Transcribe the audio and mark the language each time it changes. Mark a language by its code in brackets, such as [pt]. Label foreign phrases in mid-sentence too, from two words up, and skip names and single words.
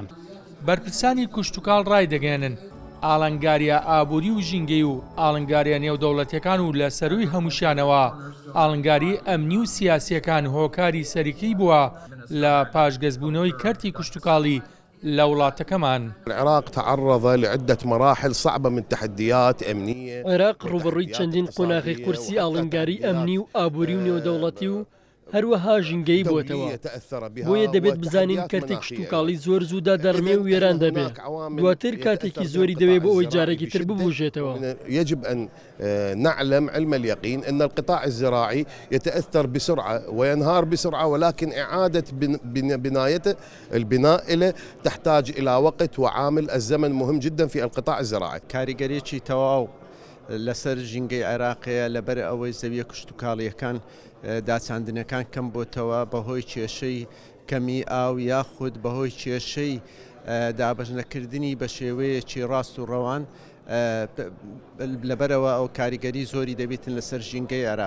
[ckb] بەرپرسانی کوشتوکاڵ ڕای دەگەێنن ئاڵنگاریە ئابووری و ژینگەی و ئاڵنگاریە نێودەوڵەتیەکان و لە سەروی هەمووشانەوە ئاڵنگاری ئەمنی و سیاسیەکان هۆکاری سەرەکی بووە لە پاشگەزبوونەوەی کەرتی کوشتوکاڵی لە وڵاتەکەمان. [ar] العراق تعرض لعدة مراحل صعبة من تحديات أمنية. [ckb] عێراق ڕوبەڕووی چەندین قۆناغی قورسی ئاڵنگاری ئەمنی و ئابووری و نێودەوڵەتی و هەروەها ژینگەی بووەتەوە. بۆیە دەبێت بزانین کەرتێک کشتوکاڵی زۆر زوودا دەڕمێ و وێران دەبێت دواتر کاتێکی زۆری دەوێت بۆ ئەوەی جارێکی تر ببوژێتەوە. [ar] يجب أن نعلم علم اليقين أن القطاع الزراعي يتأثر بسرعة وينهار بسرعة ولكن إعادة بنايته البناء له تحتاج إلى وقت وعامل الزمن مهم جدا في القطاع الزراعي. [ckb] کاریگەریەکی تەواو لەسەر ژینگەی عێراقەیە لەبەر ئەوەی زەویە کشتوکاڵیەکان داچاندنەکان کەم بۆتەوە بەهۆی کێشەی کەمی ئاو یاخود بەهۆی کێشەی دابەژنەکردنی بە شێوەیەکی ڕاست و ڕەوان لەبەرەوە ئەو کاریگەری زۆری دەبێتن لەسەر ژینگەی عێراق.